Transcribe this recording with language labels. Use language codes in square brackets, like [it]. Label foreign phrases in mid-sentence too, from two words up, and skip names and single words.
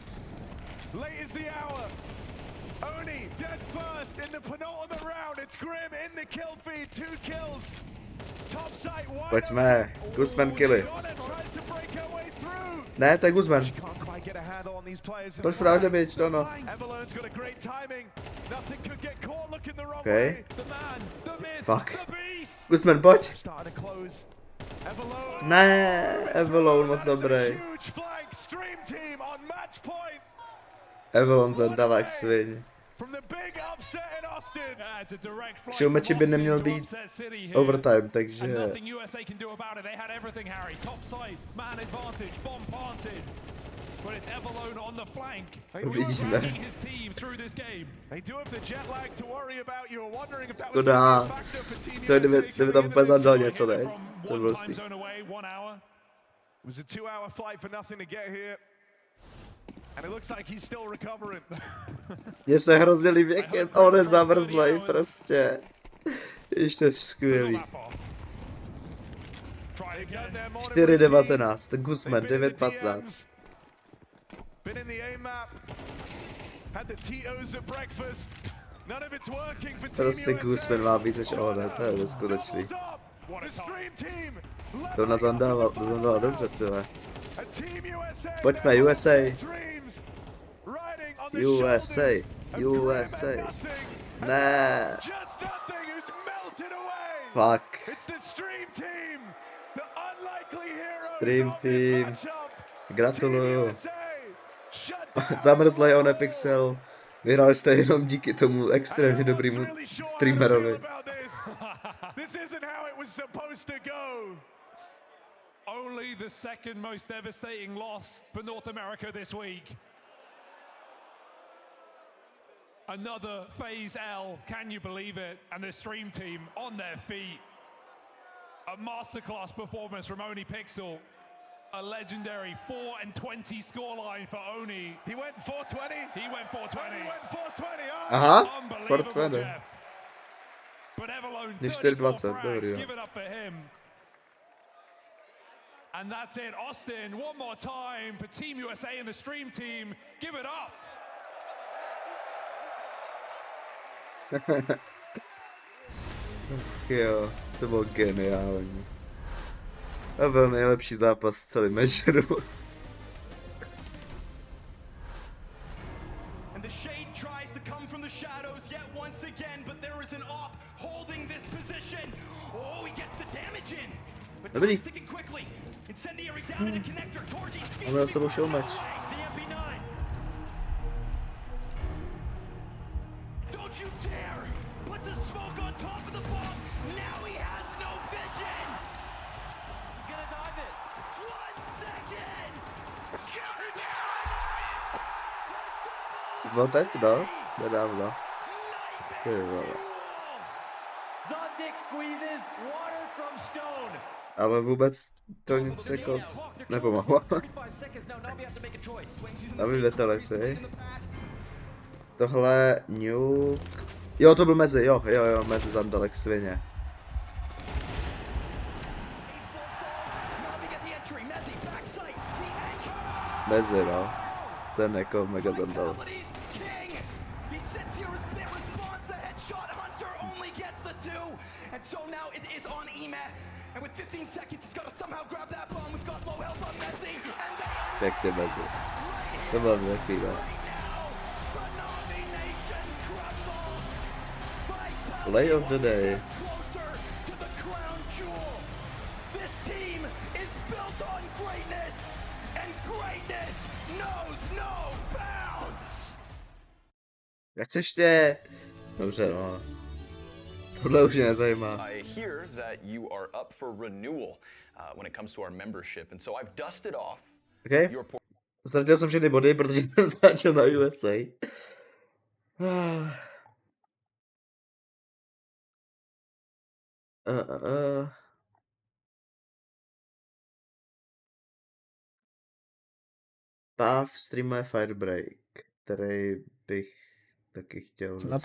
[en] Late is the hour. Oni dead first in the penultimate round. It's Grim in the kill feed, 2 kills. Top site wide. [cs] Pojďme, Guzman killy. [en] Tries to break her way through. [cs] Ne, to je Guzman. [en] She can't quite get a handle on these players. [cs] Proč právě bitch, to no. [en] Evalone's got a great timing. Nothing could get caught looking the wrong Okay. way. The man, the myth, Fuck. the beast. [cs] Guzman, pojď. [en] Starting to close. Evalone. [cs] Ne, Evalone moc dobrý. [en] Huge flank stream team on match point. [cs] Evalone zandala jak sviň. [en] From the big upset in Austin. Yeah, it's a direct flight [cs] Showmatchi by [en] from [cs] neměl [en] Austin to [cs] být [en] upset City here. [cs] overtime, takže [en] And nothing USA can do about it. They had everything, Harry. Top side, man advantage, bomb planted. But it's Evalone on the flank. [cs] uvidíme. [en] Dragging his team through this game. They do have the jet lag to worry about. You were wondering if that was [cs] Škoda. [en] going to be a factor for Team [cs] To je, [en] USA [cs] kdyby tam [en] coming [cs] úplně [en] into this. [cs] zandal něco, ne? [en] From [cs] To [en] one [cs] bylo [en] time [cs] stý. [en] zone away, 1 hour. It was a 2-hour flight for nothing to get here. And it looks like he's still recovering. [cs] Mně se hrozně líbí, jak je on je zamrzlej prostě. Ještě je skvělý. 4:19, to Guzman, 9:15. [en] Been in the A map. Had the Tito's at breakfast. None of it's working for Team [cs] Prostě [en] USA. [cs] Guzman má víc než on, to je neskutečný. [en] Doubles up. The stream team [cs] To ona zandala dobře, tyhle. [en] a Team USA [cs] Pojďme, [en] USA. dreams riding on the USA, shoulders of Grim USA. and nothing. [cs] Ne, [en] Just nothing who's melted away. fuck. It's the stream team. The unlikely heroes Stream of this team. matchup. [cs] Gratuluju. [en] Team USA shut down. [cs] Zamrzlej on Pixel. Vyhrál jste jenom díky tomu extrémně dobrému streamerovi. [en] This isn't how it was supposed to go. Only the second most devastating loss for North America this week. Another phase L, can you believe it? And the stream team on their feet. A masterclass performance from Oni Pixel. A legendary 4-20 scoreline for Oni. He went 420. He went 420. He went 420. Oh. Aha, Unbelievable, 420. Jeff. But Evalone, [cs] Než [en] 34 [cs] 4:20, [en] frags, [cs] dobrý, jo. [en] give it up for him. And that's it, Austin, one more time for Team USA and the stream team. Give it up. [cs] Jo, to bylo geniální. To byl nejlepší zápas v celém majoru. [en] And the shade tries to come from the shadows yet once again, but there is an op holding this position. Oh, he gets the damage in. But [cs] Dobrý. [en] Tom's thinking quickly. Incendiary down in the connector. Torgy's feet. [cs] On měl s sebou showmatch. [en] The MP9. Don't you dare! Puts a smoke on top of the bomb. Now he has no vision. He's gonna dive it. 1 second. [cs] To bylo teď, no? Nedávno. Ty vole. [en] Zontic squeezes water from stone. [cs] Ale vůbec to nic jako nepomohlo. [en] 35 seconds now. Now we have to make a choice. [cs] Tam je 2 telefy. Tohle nuke. Jo, to byl mezi, jo, mezi zandalek svině. Mezi, no. Ten jako mega zandal. [en] He sits here as bit response. The headshot hunter only gets the 2. And so now it is on Ema. And with 15 seconds, he's got to somehow grab that bomb. We've got low health on Messi. And they [cs] Pěkně mezi. To bylo pěkný, no. [en] the nomination crumbles. Play of the day. Closer to the crown jewel. This team is built on greatness. And greatness knows no bounds. [cs] Jak ještě? Dobře, no. Tohle už mě nezajímá. [en] I hear that you are up for renewal when it comes to our membership, and so I've dusted off Okay. your [cs] Ztratil jsem všechny body, protože jsem začal na USA. Pav streamuje Firebreak, který bych taky chtěl docela